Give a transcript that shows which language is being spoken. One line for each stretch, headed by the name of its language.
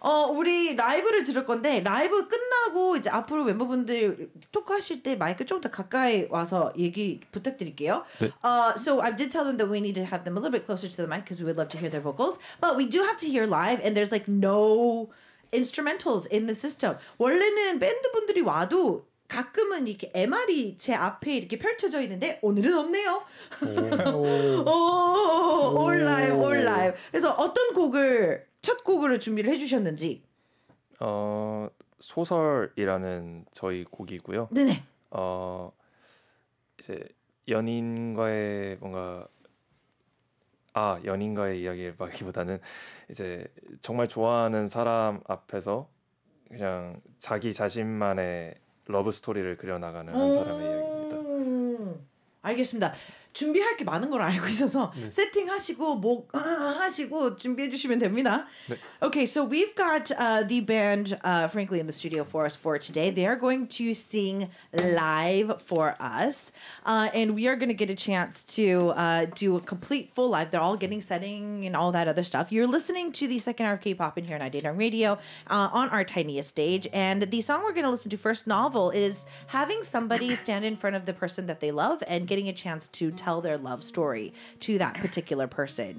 Korean: 우리 라이브를 들을 건데 라이브 끝나고 이제 앞으로 멤버분들 토크하실 때 마이크 좀 더 가까이 와서 얘기 부탁드릴게요. 네.
English: So I did tell them that we need to have them a little bit closer to the mic because we would love to hear their vocals. But we do have to hear live, and there's like no instrumentals in the system.
Korean: 원래는 밴드분들이 와도 가끔은 이렇게 MR이 제 앞에 이렇게 펼쳐져 있는데 오늘은 없네요.
English: all live.
Korean: 그래서 어떤 곡을 첫 곡으로 준비를 해주셨는지. 소설이라는 저희 곡이고요. 네네. 이제 연인과의 연인과의 이야기라기보다는 이제 정말 좋아하는 사람 앞에서 그냥 자기 자신만의 러브 스토리를 그려나가는 한 사람의 이야기입니다. 알겠습니다. 준비할 게 많은 걸 알고 있어서 세팅하시고 뭐 하시고 준비해 주시면 됩니다. 네.
English: Okay, so we've got the band frankly in the studio for us for today. They are going to sing live for us, and we are going to get a chance to do a complete full live. They're all getting setting and all that other stuff. You're listening to the second hour of K-pop in here on Daedong Radio on our tiniest stage, and the song we're going to listen to first, Novel, is having somebody stand in front of the person that they love and getting a chance to tell their love story to that particular person.